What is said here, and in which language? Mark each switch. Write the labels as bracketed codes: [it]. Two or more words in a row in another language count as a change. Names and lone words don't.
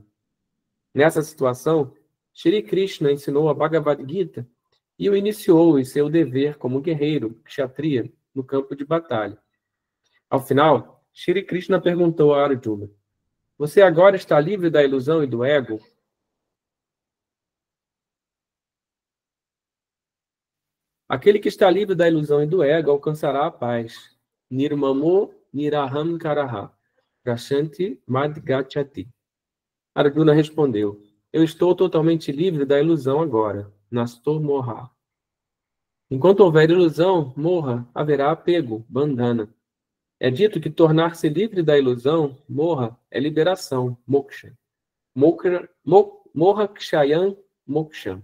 [pt] Nessa situação, Shri Krishna ensinou a Bhagavad Gita e o iniciou em seu dever como guerreiro, kshatriya, no campo de batalha. Ao final, Shri Krishna perguntou a Arjuna: Você agora está livre da ilusão e do ego? Aquele que está livre da ilusão e do ego alcançará a paz. [sa] निर्ममो निरहंकारः प्रशान्तिं मद्गच्छति. [pt] Arjuna respondeu: Eu estou totalmente livre da ilusão agora. [sa] नष्टो मोहः. [pt] Enquanto houver ilusão, morra, haverá apego, bandhana. É dito que tornar-se livre da ilusão, morra, é liberação, moksha. [sa] मोह क्षयं मोक्षम्.